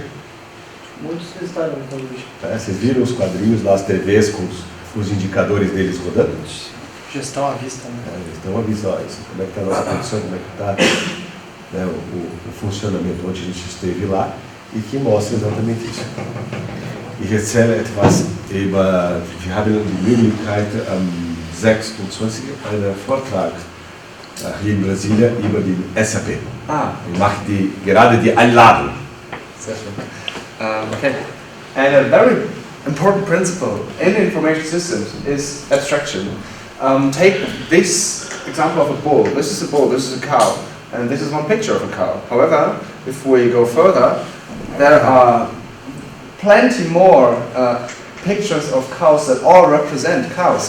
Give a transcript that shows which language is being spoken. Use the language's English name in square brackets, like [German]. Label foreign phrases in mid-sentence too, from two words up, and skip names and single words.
[Portuguese] Muitos visitaram a metalúrgica. Vocês viram os quadrinhos lá, as TVs com os indicadores deles rodando? Gestão à vista, né? Gestão à vista, como é que está a nossa produção, como é que está o funcionamento. Ontem a gente esteve lá e que mostra exatamente isso. [German] Ich erzähle etwas über, wir haben die Möglichkeit am 26. einen Vortrag hier in Brasilien über die SAP. Ich mache gerade die Einladung. Sehr schön. Okay. [English] And a very important principle in information systems is abstraction. Take this example of a bull. This is a bull, this is a cow, and this is one picture of a cow. However, if we go further, there are plenty more pictures of cows that all represent cows.